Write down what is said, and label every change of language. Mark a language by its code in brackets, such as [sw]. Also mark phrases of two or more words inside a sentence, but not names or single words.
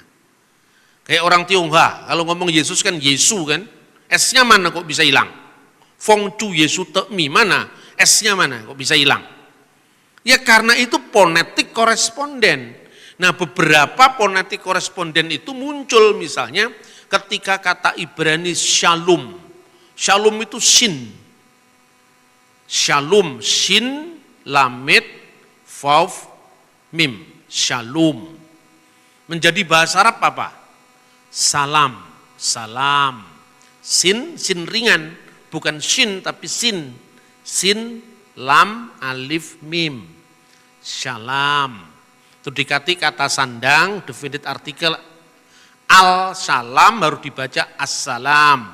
[id] Kayak orang Tionghoa, kalau ngomong Yesus kan Yesu kan, S-nya mana kok bisa hilang? [hak] 奉主耶穌的名 mana? [id] S-nya mana kok bisa hilang? Ya karena itu ponetik koresponden. Nah, beberapa ponetik koresponden itu muncul misalnya ketika kata Ibrani shalom. Shalom itu sin. [he] שלום, שין, למד, וו, מם. [id] Shalom. Menjadi bahasa Arab apa? Salam, salam. Sin, sin ringan. Bukan shin tapi sin. [ar] سين، لام، ألف، ميم. [id] Shalom. Itu dikati kata sandang, [en] definite artikel [id] al-salam baru dibaca assalam.